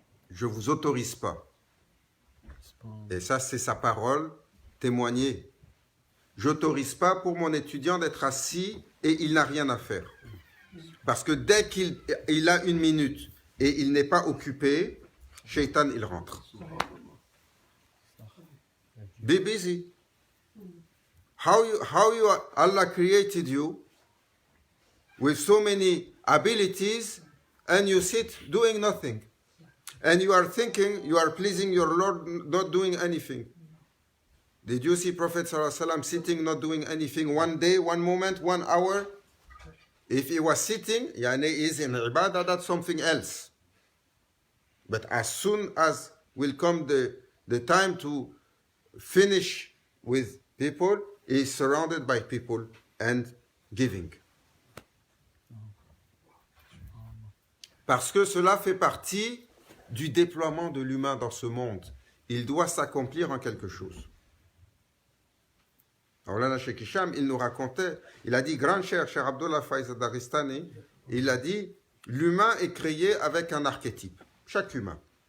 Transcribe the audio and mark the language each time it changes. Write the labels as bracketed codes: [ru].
[fr] Je ne vous autorise pas. Et ça, c'est sa parole témoignée. Je n'autorise pas pour mon étudiant d'être assis et il n'a rien à faire. Parce que dès qu'il a une minute et il n'est pas occupé, Shaitan, il rentre. [en] Be busy. Allah created you with so many abilities and you sit doing nothing. And you are thinking you are pleasing your Lord not doing anything. Did you see Prophet ﷺ sitting not doing anything one day, one moment, 1 hour? If he was sitting, yani is in ibadah, that's something else. But as soon as will come the time to finish with people, he is surrounded by people and giving. [fr] Parce que cela fait partie du déploiement de l'humain dans ce monde. Il doit s'accomplir en quelque chose. Maulana Cheikh Hicham, il nous racontait, il a dit, grand cher Abdullah Faiz Daristani, il a dit, l'humain est créé avec un archétype, chaque humain.